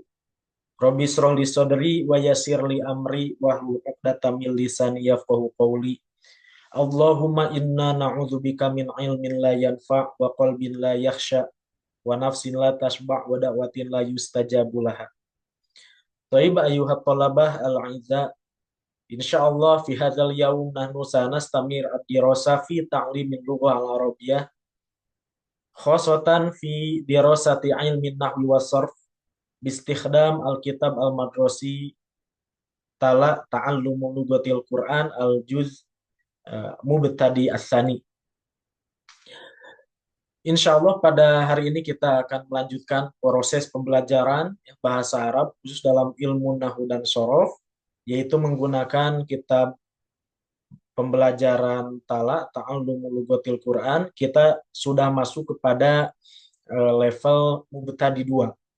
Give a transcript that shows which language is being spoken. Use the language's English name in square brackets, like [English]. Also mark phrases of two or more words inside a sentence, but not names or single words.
[Arabic] رب اشرح لي صدري ويسر لي أمري واحلل عقدة من لساني يفقهوا قولي. اللهم إنا نعوذ بك من علم لا ينفع وقلب لا يخشع ونفس لا تشبع ودعوة لا يستجاب لها. طيب أيها الطلبة الأعزاء. إن شاء الله في هذا اليوم نحن سنستمر الدراسة في تعليم اللغة العربية خاصة في دراسة علم النحو والصرف باستخدام الكتاب المدرسي تلا تعلم لغة القرآن الجزء المبتدئ الثاني. [Indonesian] Insyaallah pada hari ini kita akan melanjutkan proses pembelajaran bahasa Arab khusus dalam ilmu nahwu dan shorof, yaitu menggunakan kitab pembelajaran [Arabic] تعلم لغة القرآن. [Indonesian] Kita sudah masuk kepada level mubtadi 2.